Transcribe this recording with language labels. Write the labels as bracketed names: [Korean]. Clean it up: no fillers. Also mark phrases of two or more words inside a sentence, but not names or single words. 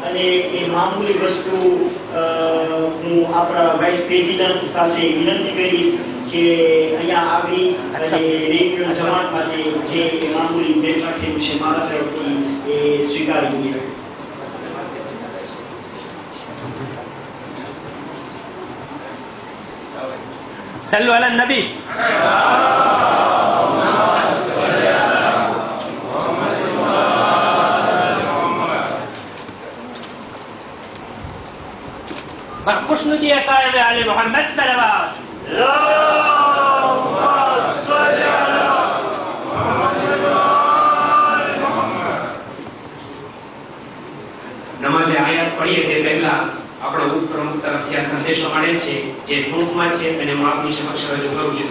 [Gujarati] અને એ મામૂલી વસ્તુ હું આપણા વાઇસ પ્રેસિડેન્ટ પાસે વિનંતી કરીશ કે અહીંયા આવી અને રેડિયો જમાત માટે જે મામૂલી ભેટ રાખેલું છે મારા તરફથી એ સ્વીકારી લે. [Arabic] صلوا على النبي. खुशनु की अकायद आले मोहम्मद सल्लल्लाहु નમાઝે [Gujarati] આયાત પઢીએ તે પહેલા આપણો ઉપપ્રમુખ તરફથી આ સંદેશો મળે છે જે ટૂંકમાં છે અને હું આપની સમક્ષ રજૂ કરું છું.